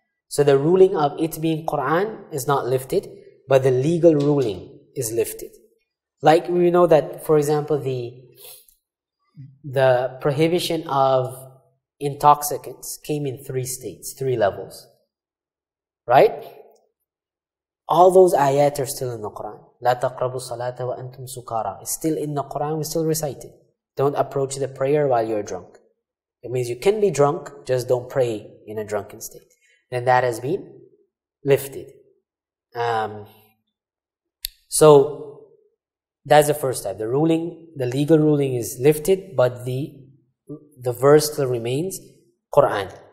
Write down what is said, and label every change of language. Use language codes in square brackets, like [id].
[en] So the ruling of it being Qur'an is not lifted, but the legal ruling is lifted. Like we know that, for example, the prohibition of intoxicants came in 3 states, 3 levels, right? All those ayat are still in the Qur'an. [ar] لا تقربوا الصلاة وأنتم سكارى. [en] It's still in the Qur'an, we still recite it. Don't approach the prayer while you're drunk. It means you can be drunk, just don't pray in a drunken state. Then that has been lifted. So that's the first type. The legal ruling is lifted, but the verse still remains Qur'an.